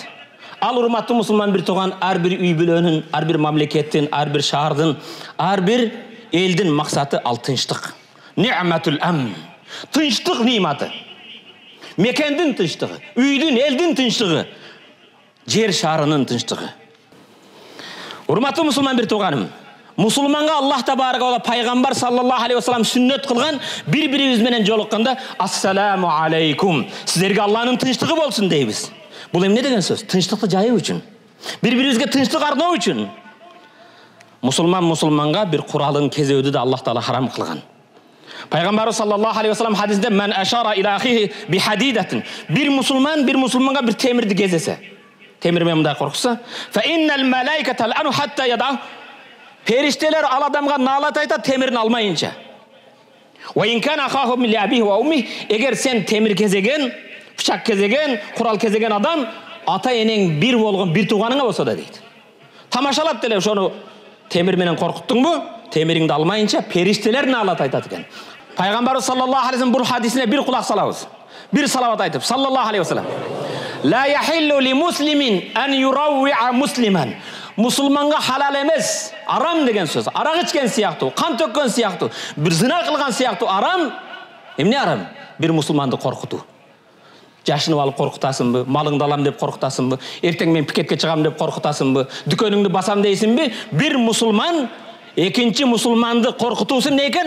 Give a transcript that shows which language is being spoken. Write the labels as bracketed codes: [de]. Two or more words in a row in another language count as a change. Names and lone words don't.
[ky] Ал урматтуу мусулман бир тууган, ар бир үй бүлөнүн, ар бир мамлекеттин, ар бир шаардын, ар бир элдин максаты ал тынчтык. [ar] نعمة الأمن. [ky] Тынчтык ниматы. Мекендин тынчтыгы, үйдүн, элдин тынчтыгы, жер шарынын тынчтыгы. Урматтуу мусулман бир тууганым, мусулманга [ar] الله تبارك و [ky] пайгамбар [ar] صلى الله عليه وسلم [ky] сүннөт кылган бири-бирибиз менен жолукканда [ar] السلام عليكم. [ky] Силерге Аллахтын тынчтыгы болсун дейбиз. Бул эмне деген сөз? Тынчтыкты жайуу үчүн. Бири-бирибизге тынчтык арноо үчүн. Мусулманга бир куралын кезөөдү да Аллах таала харам кылган. [ar] Пайгамбар صلى الله عليه وسلم хадисте من أشار إلى أخيه بحديدة. [ky] Бир мусулманга бир темирди кезесе. Темир менен мындай коркса, [ar] فإن الملائكة تلعنه حتى يدع. [ky] Периштелер ал адамга наалат айтат темирин алмайынча. [ar] وإن كان أخاه من أبيه وأمه, [ky] эгер сен темир кезеген, пычак кезеген, курал кезеген адам ата энең бир болгон бир тууганыңа болсо да дейт. Тамашалап деле ошону темир менен коркуттуңбу? Темириңди алмайынча периштелер наалат айтат экен. Пайгамбар [ar] صلى الله عليه وسلم [ky] бул хадисине бир кулак салабыз. Бир салават айтып, [ar] صلى الله عليه وسلم. لا يحل لمسلم أن يروع مسلما. [ky] Musulmanga halal emес, aram деген сөз. Арак ичкен сыяктуу, кан төккөн сыяктуу, бир зына кылган сыяктуу арам. Эмне арам? Бир мусулманды коркутуу. Жашынып алып коркутасыңбы? Малыңды алам деп коркутасыңбы? Эртең мен пикетке чыгам деп коркутасыңбы? Дүкөнүңдү басам дейсиңби? Бир мусулман экинчи мусулманды коркутуусу эмне экен?